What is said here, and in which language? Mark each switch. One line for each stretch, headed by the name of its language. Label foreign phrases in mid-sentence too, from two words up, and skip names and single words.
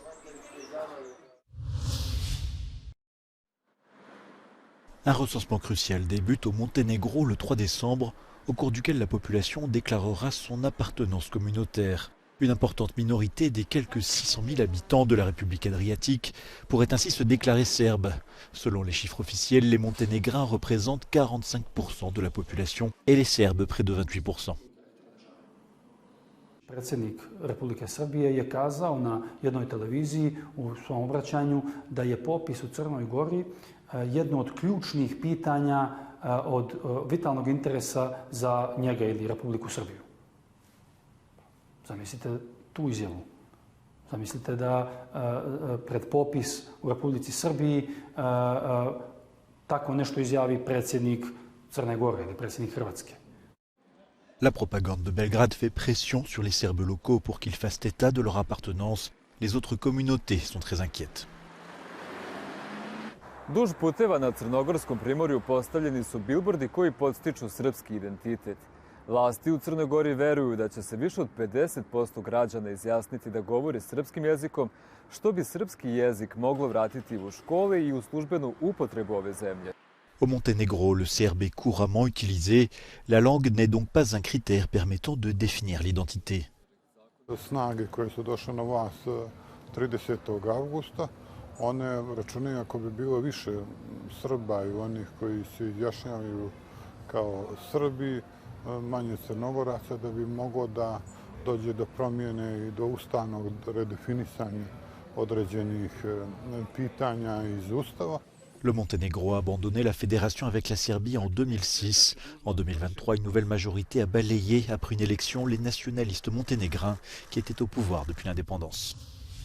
French: Un recensement crucial débute au Monténégro le 3 décembre, au cours duquel la population déclarera son appartenance communautaire. Une importante minorité des quelques 600 000 habitants de la République adriatique pourrait ainsi se déclarer serbe. Selon les chiffres officiels, les Monténégrins représentent 45% de la population et les Serbes près de 28%.
Serbian: Predsjednik Republike Srbije je kazao na jednoj televiziji u svom obraćanju da je popis u Crnoj Gori jedno od ključnih pitanja od vitalnog interesa za njega ili Republiku Srbiju. Zamislite tu izjavu. Zamislite da pred popis u Republici Srbiji tako nešto izjavi predsjednik Crne Gore ili predsjednik Hrvatske.
French: La propagande de Belgrade fait pression sur les Serbes locaux pour qu'ils fassent état de leur appartenance. Les autres communautés sont très inquiètes.
Serbian: Duž puteva na Crnogorskom primorju postavljeni su bilbordi koji podstiču srpski identitet. Vlasti u Crnoj Gori veruju da će se više od 50% građana izjasniti da govori srpskim jezikom, što bi srpski jezik moglo vratiti u škole i u službenu upotrebu ove zemlje.
French: Au Monténégro, le serbe est couramment utilisé. La langue n'est donc pas un critère permettant de définir l'identité.
Serbian: Snage koje su došle na vlast 30. avgusta, one računaju ako bi bilo više Srba i onih koji se izjašnjavaju kao Srbi, manje Crnogoraca, da bi moglo da dođe do promjene i do ustavnog redefinisanja određenih pitanja iz Ustava.
French: Le Monténégro a abandonné la fédération avec la Serbie en 2006. En 2023, une nouvelle majorité a balayé après une élection les nationalistes monténégrins qui étaient au pouvoir depuis l'indépendance.